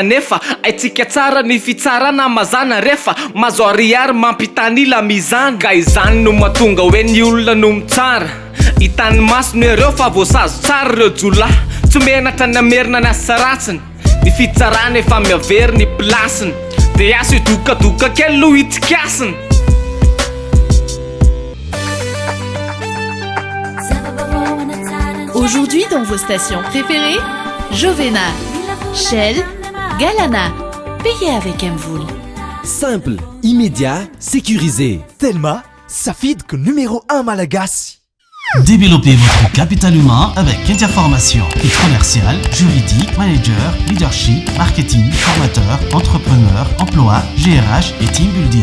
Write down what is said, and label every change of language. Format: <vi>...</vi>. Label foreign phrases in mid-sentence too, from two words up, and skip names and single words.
<mg>Nefa aitsika tsara ny fitsarana mazana, refa mazo ariary mampitanila mizana. Ka izany no mahatonga hoe ny olona no mitsara, hitany masony ireo fa voasazo tsara ireo jolahy. Tsy menatra ny amerina ny asa ratsiny, ny fitsarana efa miavery ny plasiny, de aso idokadoka kely lo hitsikasiny.</mg> <fr>Aujourd'hui dans vos stations préférées, Jovena, Shell, Galana. Payez avec Mvoul. Simple, immédiat, sécurisé. Telma,</fr> <mg>Safidko numéro 1 malagasy.</mg> <fr>Développez votre capital humain avec Interformation. Kit commercial, juridique, manager, leadership, marketing, formateur, entrepreneur, emploi, GRH et team building.</fr>